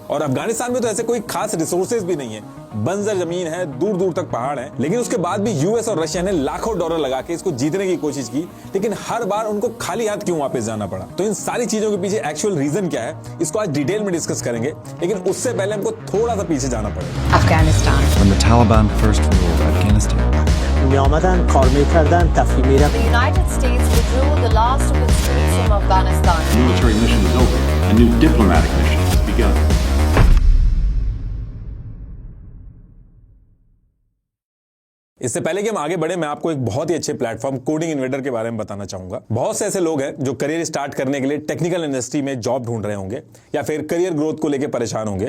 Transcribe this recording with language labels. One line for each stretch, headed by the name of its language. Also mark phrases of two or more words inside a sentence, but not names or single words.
Hindi: और अफगानिस्तान में तो ऐसे कोई खास रिसोर्सेज भी नहीं है, बंजर जमीन है, दूर दूर तक पहाड़ है, लेकिन उसके बाद भी यूएस और रशिया ने लाखों डॉलर लगा के इसको जीतने की कोशिश की, लेकिन हर बार उनको खाली हाथ क्यों वापस जाना पड़ा। तो इन सारी चीजों के पीछे
English: actual reason
Hindi: क्या है, इसको आज डिटेल में डिस्कस करेंगे, लेकिन उससे पहले हमको थोड़ा सा पीछे जाना पड़ेगा। अफगानिस्तान।
English: When the Taliban first ruled Afghanistan,
Persian: می‌آمدن کار می‌کردن تفریح می‌رفتن.
English: The United States withdrew the last of its troops from Afghanistan. The military mission is over. A new diplomatic mission has begun.
Hindi: इससे पहले कि हम आगे बढ़े, मैं आपको एक बहुत ही अच्छे प्लेटफॉर्म कोडिंग इन्वेडर के बारे में बताना चाहूंगा। बहुत से ऐसे लोग हैं जो
English: career start
Hindi: करने के लिए
English: technical industry
Hindi: में जॉब ढूंढ रहे होंगे या फिर
English: career growth
Hindi: को लेकर परेशान होंगे।